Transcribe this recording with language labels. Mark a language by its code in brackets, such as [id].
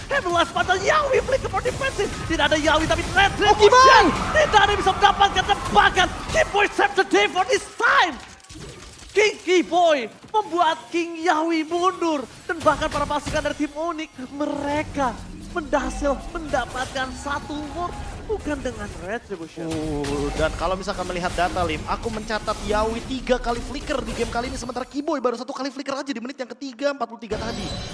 [en] Heavy last [id] padahal [en] Yawi flicker for defensive. [id] Tidak ada Yawi tapi Retribution tidak ada yang bisa mendapatkan tembakan. [en] Keyboy save the day for this time. [id] King Keyboy membuat King Yawi mundur. Dan bahkan para pasukan dari tim Onyx mereka berhasil mendapatkan satu ward. Bukan dengan Retribution. Dan kalau misalkan melihat data, Lim, aku mencatat Yawi 3 kali flicker di game kali ini. Sementara Keyboy baru 1 kali flicker aja di menit yang ketiga 43 tadi.